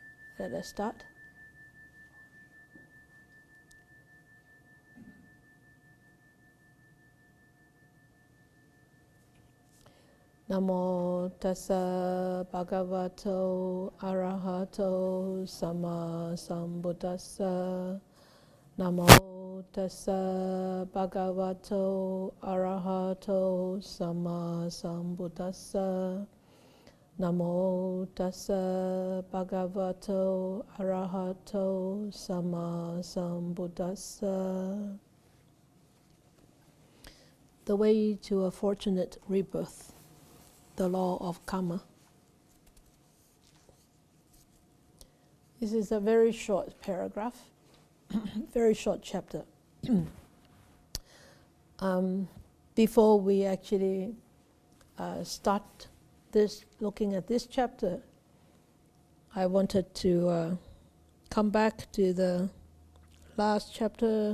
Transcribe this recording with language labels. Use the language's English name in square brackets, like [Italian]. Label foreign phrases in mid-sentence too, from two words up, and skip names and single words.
[English] Let us start. [Pali] Namo tassa bhagavato arahato sama sambuddhassa. Namo tassa bhagavato arahato sama sambuddhassa. Namo tassa bhagavato arahato sama sambuddhassa. [English] The way to a fortunate rebirth, the law of karma. This is a very short paragraph, very short chapter. Before we actually start looking at this chapter, I wanted to come back to the last chapter.